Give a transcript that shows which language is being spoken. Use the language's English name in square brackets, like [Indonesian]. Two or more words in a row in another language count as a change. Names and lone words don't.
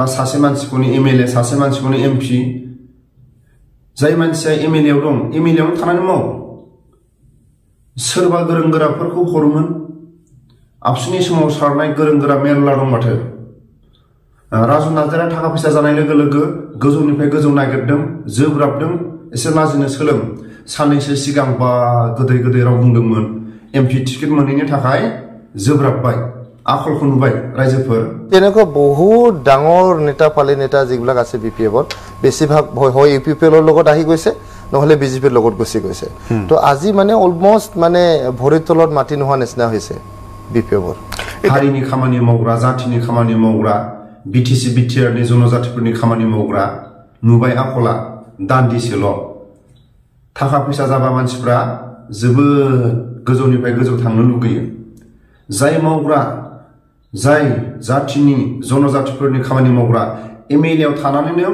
[Bodo] सासे मानसिखौनो एमएलए सासे मानसिखौनो एमपि जाय मानसिया एमएलए आव दं एमएलए आवनो थानानै माव सोरबा गोरों गोराफोरखौ हरोमोन आबसुनि सोमावसारनाय गोरों गोरा मेरला दं माथो राजन नार्जारिया थाखा फैसा जानाय लोगो लोगो गोजौनिफ्राय गोजौ नागिरदों जोब्राबदों एसे लाजिनो सोलों साननैसो सिगां बा गोदै राव बुंदोंमोन [English] MP ticket [Bodo] मोनैनि थाखाय जोब्राबबाय आखलखौ नुबाय रायजोफोर [Assamese] তেনেকুৱা বহুত ডাঙৰ নেতা যিবিলাক আছে বিপিএফত বেছিভাগ হয় ইউপিপিএলৰ লগত আহি গৈছে নহলে বিজেপিৰ লগত গুচি গৈছে তো আজি মানে অলমোস্ট মানে ভৰিৰ তলত মাটি নোহোৱা নিচিনা হৈছে বিপিএফৰ [Bodo] हारिनि खामानि मावग्रा जातिनि खामानि मावग्रा बिटिसि बिटिआरनि जनजातिफोरनि खामानि मावग्रा नुबाय आखला दान्दिसेल' थाखा फैसा जाबा मानसिफ्रा जोबोद गोजौनिफ्राय गोजौ थांनो लुगैयो जाय मावग्रा जाय जातिनि जनजातिफोरनि खामानि मावग्रा एमएलए आव थानानैनो